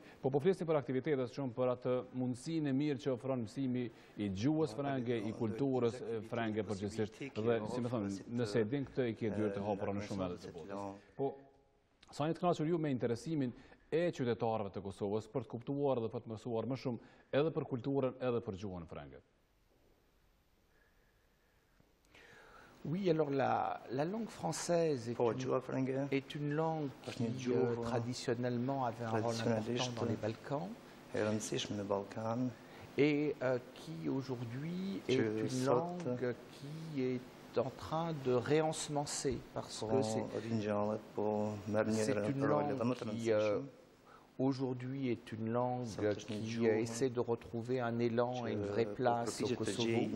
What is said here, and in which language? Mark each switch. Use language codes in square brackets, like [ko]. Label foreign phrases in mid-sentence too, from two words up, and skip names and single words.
[sq] Po flisni për aktivitetet shumë për atë mundësinë e mirë që ofron mësimi i gjuhës frënge, i kulturës frënge përgjithsisht dhe si më thonë, nëse e din këtë i ke dyert e hapura në shumë edhe të botës. Po sa jeni të kënaqur ju me interesimin e qytetarëve të Kosovës për të kuptuar dhe për të mësuar më shumë edhe për kulturën edhe për gjuhën frënge? [fr] Oui, alors la langue française est une langue qui traditionnellement avait un rôle important dans les Balkans et qui aujourd'hui est une langue qui est en train de réensemencer parce que c'est une langue qui aujourd'hui est une langue qui essaie de retrouver un élan et une vraie place au Kosovo.